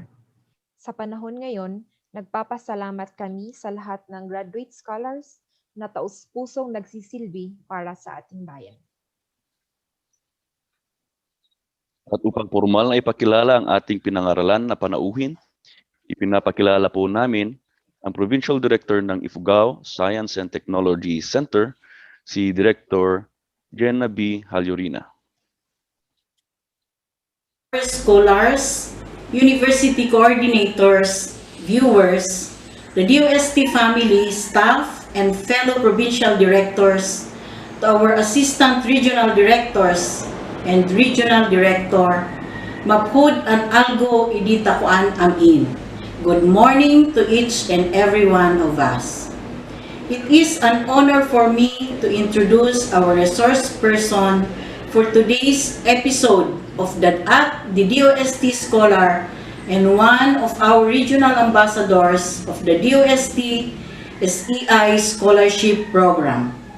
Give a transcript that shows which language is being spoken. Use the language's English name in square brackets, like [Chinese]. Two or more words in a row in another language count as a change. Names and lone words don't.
[Filipino] Sa panahon ngayon, nagpapasalamat kami sa lahat ng [English] graduate scholars [Filipino] na taus-pusong nagsisilbi para sa ating bayan. At upang formal na ipakilala ang ating pinangaralan na panauhin, ipinapakilala po namin ang [English] Provincial Director [Filipino] ng Ifugao Science and Technology Center, si Director Jenna B. Halyurina. [English] Scholars, university coordinators, viewers, the DOST family, staff, and fellow provincial directors, to our assistant regional directors and regional director, [Tuwali Ifugao] maphod an algo idita kuan ang in. [English] Good morning to each and every one of us. It is an honor for me to introduce our resource person for today's episode of the DOST Scholar and one of our regional ambassadors of the DOST-SEI Scholarship Program.